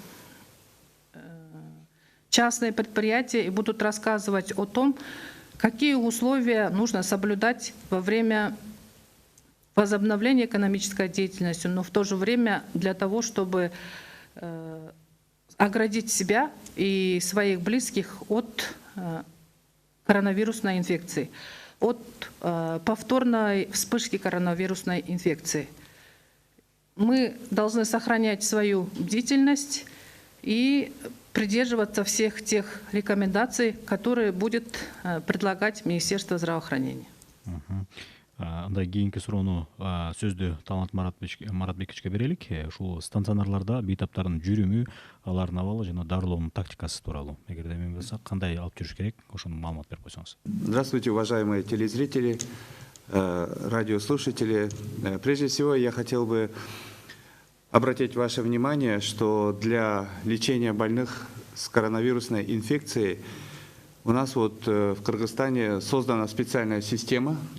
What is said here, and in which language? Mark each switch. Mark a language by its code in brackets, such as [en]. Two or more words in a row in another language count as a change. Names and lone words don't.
[ru] частные предприятия, и будут рассказывать о том, какие условия нужно соблюдать во время возобновления экономической деятельности, но в то же время для того, чтобы оградить себя и своих близких от коронавирусной инфекции, от повторной вспышки коронавирусной инфекции. Мы должны сохранять свою бдительность и придерживаться всех тех рекомендаций, которые будет предлагать Министерство здравоохранения. [ky] Андай кийинки суроону сөздү Талант Маратбековичке берелик. Ушул стационарларда бейтаптардын жүрүмү, алардын абалы жана дарылоонун тактикасы тууралуу эгерде эме болсо кандай алып жүрүш керек, ошону маалымат берип койсоңуз. [ru] Здравствуйте, уважаемые телезрители, радиослушатели. Прежде всего, я хотел бы обратить ваше внимание, что для лечения больных с коронавирусной инфекцией у нас вот в Кыргызстане создана специальная система,